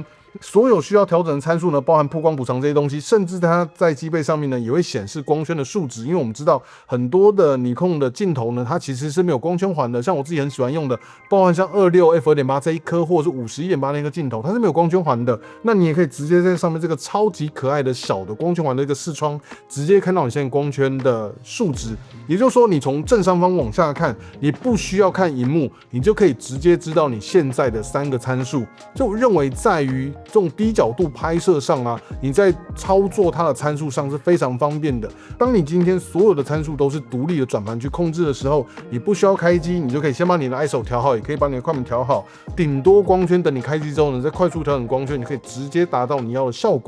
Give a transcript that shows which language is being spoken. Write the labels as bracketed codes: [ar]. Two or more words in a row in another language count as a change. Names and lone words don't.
[zh] 所有需要調整的參數呢，包含曝光補償這些東西，甚至它在機背上面呢也會顯示光圈的數值，因為我們知道很多的尼康的鏡頭呢，它其實是沒有光圈環的，像我自己很喜歡用的，包含像26 f2.8 這一顆或者是51.8那個鏡頭，它是沒有光圈環的。那你也可以直接在上面這個超級可愛的小的光圈環的一個視窗，直接看到你現在光圈的數值。也就是說，你從正上方往下看，你不需要看熒幕，你就可以直接知道你現在的3個參數。就我認為在於這種低角度拍攝上啊，你在操作它的參數上是非常方便的。當你今天所有的參數都是獨立的轉盤去控制的時候，你不需要開機，你就可以先把你的 ISO 調好，也可以把你的快门調好，頂多光圈等你開機之後呢，再快速調整光圈，你可以直接達到你要的效果。